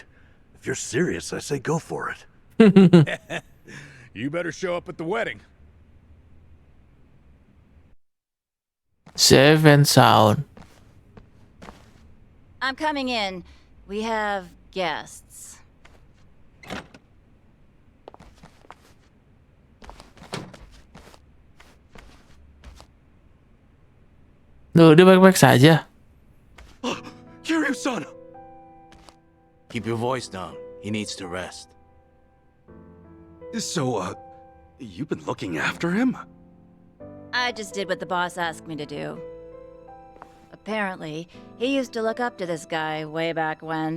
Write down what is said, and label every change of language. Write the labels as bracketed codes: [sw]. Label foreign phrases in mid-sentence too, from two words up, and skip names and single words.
[en] If you're serious, I say go for it. You better show up at the wedding. Safe and sound. I'm coming in. We have guests. [id] Duh, dia baik-baik saja. [en] Kiryu-san! Keep your voice down. He needs to rest. So, you've been looking after him? I just did what the boss asked me to do. Apparently, he used to look up to this guy way back when.